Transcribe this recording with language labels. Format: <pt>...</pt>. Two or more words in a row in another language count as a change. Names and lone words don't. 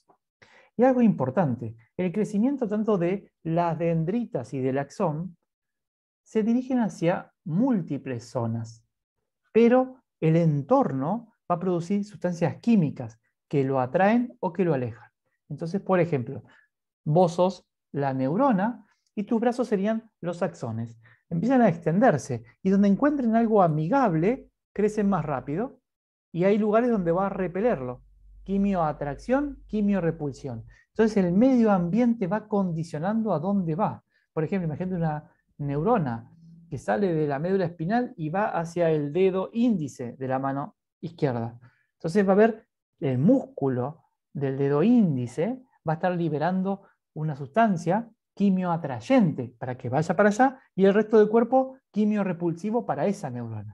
<es>Y algo importante, el crecimiento tanto de las dendritas y del axón se dirigen hacia múltiples zonas, pero el entorno va a producir sustancias químicas que lo atraen o que lo alejan. Entonces, por ejemplo, vos sos la neurona y tus brazos serían los axones. Empiezan a extenderse y donde encuentren algo amigable, crecen más rápido y hay lugares donde va a repelerlo. Quimioatracción, quimiorepulsión. Entonces el medio ambiente va condicionando a dónde va. Por ejemplo, imagínate una neurona que sale de la médula espinal y va hacia el dedo índice de la mano izquierda. Entonces va a haber el músculo del dedo índice, va a estar liberando una sustancia quimioatrayente para que vaya para allá y el resto del cuerpo quimiorepulsivo para esa neurona.</es>